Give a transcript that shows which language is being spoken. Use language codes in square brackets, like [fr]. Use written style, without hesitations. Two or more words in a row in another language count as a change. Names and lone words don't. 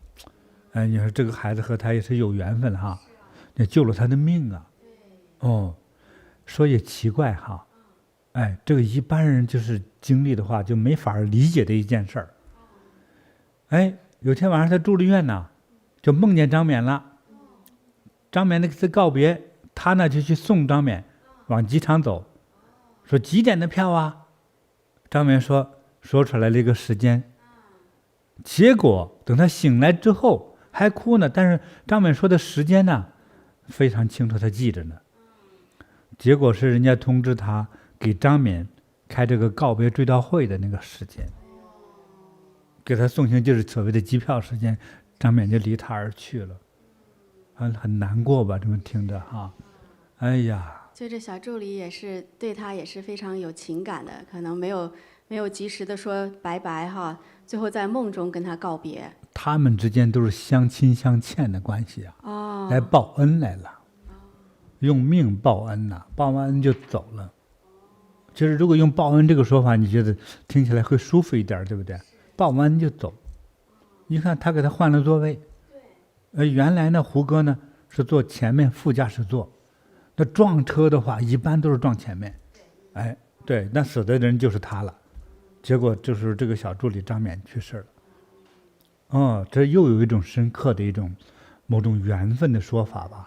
[zh] 哎，你說這個孩子和他也是有緣分哈，也救了他的命啊。哦，說也奇怪哈，哎，這個一般人就是經歷的話就沒法理解的一件事兒。哎，有天晚上他住了院呢，就夢見張冕了。張冕那次告別，他呢就去送張冕往機場走，說幾點的票啊？張冕說出來了一個時間。結果等他醒來之後還哭呢，但是張冕說的時間呢非常清楚，他記着呢。結果是人家通知他給張冕開這個告別追悼會的那個時間，給他送行就是所謂的機票時間，張冕就離他而去了，很難過吧？這麼聽着哈，哎呀，就這小助理也是對他也是非常有情感的，可能沒有及時的說拜拜哈，最後在夢中跟他告別。他們之間都是相親相欠的關係啊，哦，來報恩來了。用命報恩吶，報完恩就走了。其實如果用報恩這個說法，你覺得聽起來會舒服一點，對不對？報完恩就走。你看他給他換了座位，原來呢胡歌呢是坐前面副駕駛座，那撞車的話一般都是撞前面，哎，對，那死的人就是他了。結果就是這個小助理張冕去世了。哦，這又有一種深刻的一種某種緣分的說法吧。